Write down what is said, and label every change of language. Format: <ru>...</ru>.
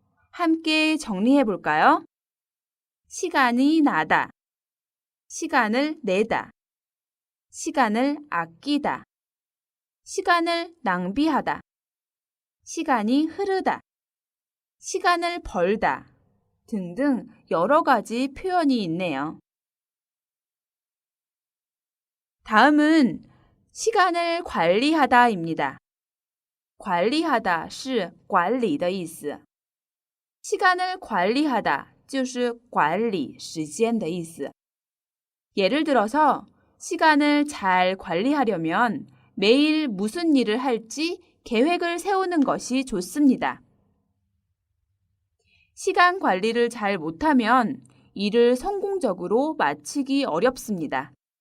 <ko>함께 정리해 볼까요? 시간이 나다, 시간을 내다, 시간을 아끼다, 시간을 낭비하다, 시간이 흐르다, 시간을 벌다 등등 여러 가지 표현이 있네요. 다음은 시간을 관리하다입니다.</ko> <zh>관리하다 是管理的意思.시간을 관리하다 就是管理时间的意思.</zh> <ko>예를 들어서 시간을 잘 관리하려면 매일 무슨 일을 할지 계획을 세우는 것이 좋습니다. 시간 관리를 잘 못하면 일을 성공적으로 마치기 어렵습니다.</ko>